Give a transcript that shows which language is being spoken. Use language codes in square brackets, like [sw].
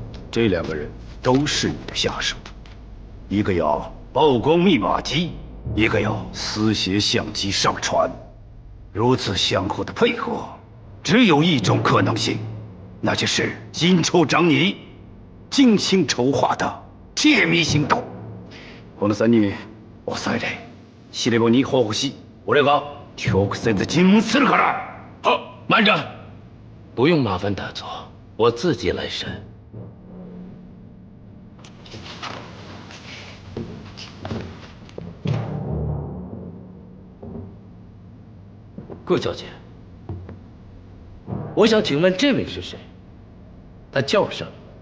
[zh] 这2个人都是你的下属，一个要曝光密码机，一个要私携相机上船。如此相互的配合，只有一种可能性，那就是金处长你精心筹划的窃密行动。 [ja] この3人抑えれ。司令部に報告し、俺が直接尋問するから。 [zh] 好，慢着，不用麻烦大佐，我自己来审。顾小姐，我想请问这位是谁？他叫什么？